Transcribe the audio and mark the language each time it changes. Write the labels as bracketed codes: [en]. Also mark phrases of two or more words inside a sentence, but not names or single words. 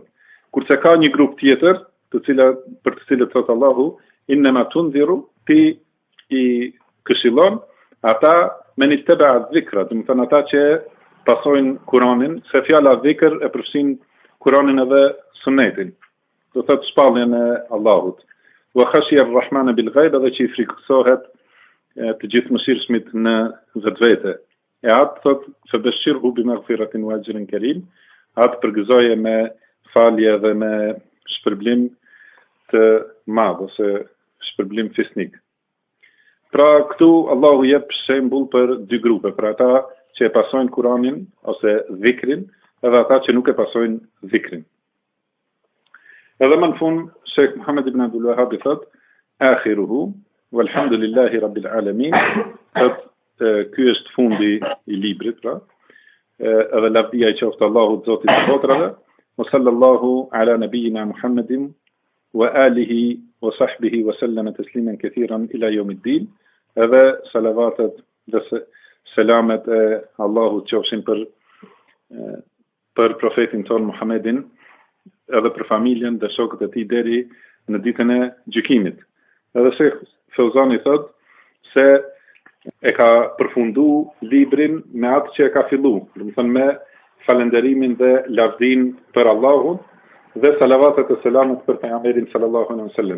[sq] Kurse ka një grup tjetër, për të cilët thot Allahu, [ar] إنما تنذر, [sq] ti i këshillon, ata me një tebe atë dhikra, dhe më thënë ata që pasojnë Kuranin, se fjala dhikr e përfshin Kuranin edhe Sunetin. Do thot shpalljen e Allahut. [ar] وخشي الرحمن بالغيب, [sq] edhe që i frikësohet të gjithëmshirshmit në vetvete. E atë thot se [ar] بشره بمغفرة وأجر كريم, [sq] atë përgëzoje me falje dhe me shpërblim të madh ose shpërblim fisnik. Pra këtu Allahu jep shembull për dy grupe, për ata që e pasojnë Kuranin ose dhikrin, edhe ata që nuk e pasojnë dhikrin. Edhe më në fund, Sheikh Muhammed ibn Abdul Wahhab thot, akhiruhu, [ar] والحمد لله رب العالمين, [sq] thot, ky është fundi i librit, pra, edhe lavdia i qoftë Allahut Zotit të botrave, [ar] وصلى الله على نبينا محمد وعلى آله وصحبه وسلم تسليما كثيرا إلى يوم الدين, [sq] edhe salavatet dhe selamet e Allahut qofshin për profetin ton Muhammedin, edhe për familjen dhe shokët e tij deri në ditën e gjykimit. Edhe Sheikh Fauzani thot se e ka përfundu librin me atë që e ka fillu, do të thënë me falenderimin dhe lavdin për Allahun dhe salavatet e selamet për pejgamberin [ar] صلى الله عليه وسلم.